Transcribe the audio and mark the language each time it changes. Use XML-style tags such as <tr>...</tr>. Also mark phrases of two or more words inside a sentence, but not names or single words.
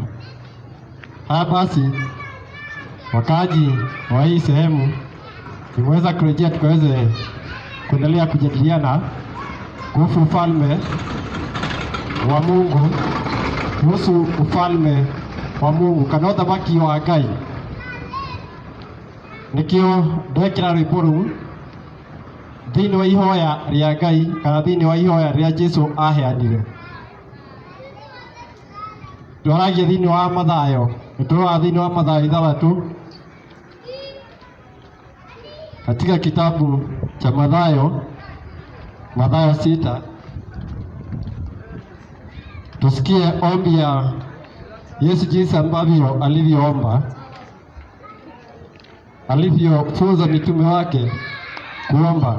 <sw>Haya basi, wakaaji wa hii sehemu tumeweza kurejea tukaweze kuendelea kujadiliana kuhusu ufalme wa Mungu, kuhusu ufalme wa Mungu</sw> <ki>kana uthamaki wa Ngai. Nikio ndekera rwimbo rũu thĩinĩ wa ihoya rĩa Ngai kana thĩinĩ wa ihoya rĩa Jesũ aheanire. Twaragia thĩinĩ wa Mathayo, tũrora thĩinĩ wa Mathayo 6</ki> <sw>katika kitabu cha Mathayo 6, tusikie ombi ya Yesu jinsi ambavyo alivyofunza mitume wake kuomba.</sw>